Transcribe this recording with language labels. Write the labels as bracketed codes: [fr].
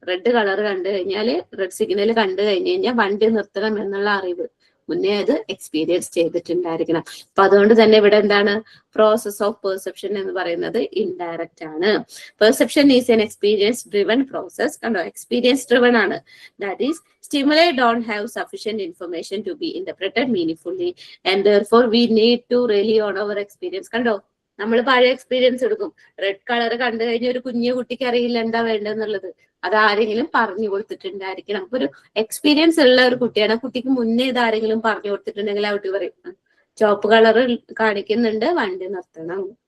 [ml] Red colour കണ്ടു കഴിഞ്ഞാൽ, red signal കണ്ടു കഴിഞ്ഞു കഴിഞ്ഞാൽ വണ്ടി നിർത്തണം എന്നുള്ള അറിവ് മുന്നേ അത് എക്സ്പീരിയൻസ് ചെയ്തിട്ടുണ്ടായിരിക്കണം. അപ്പൊ അതുകൊണ്ട് തന്നെ ഇവിടെ എന്താണ്, പ്രോസസ് ഓഫ് പെർസെപ്ഷൻ എന്ന് പറയുന്നത് ഇൻഡയറക്റ്റ് ആണ്. [en] Perception is an experience driven process. [ml] കണ്ടോ, എക്സ്പീരിയൻസ് ഡ്രിവൻ ആണ്. [en] That is stimuli don't have sufficient information to be interpreted meaningfully and therefore we need to rely on our experience. [ml] കണ്ടോ, നമ്മൾ പഴയ experience എടുക്കും. Red colour കണ്ടു കഴിഞ്ഞ ഒരു കുഞ്ഞു കുട്ടിക്ക് അറിയില്ല എന്താ വേണ്ടെന്നുള്ളത്, അത് ആരെങ്കിലും പറഞ്ഞു കൊടുത്തിട്ടുണ്ടായിരിക്കണം. അപ്പൊ ഒരു എക്സ്പീരിയൻസ് ഉള്ള ഒരു കുട്ടിയാണ്, കുട്ടിക്ക് മുന്നേ ഇത് ആരെങ്കിലും പറഞ്ഞു കൊടുത്തിട്ടുണ്ടെങ്കിൽ ആ കുട്ടി പറയും ചുവപ്പ് കളർ കാണിക്കുന്നുണ്ട്, വണ്ടി നിർത്തണം.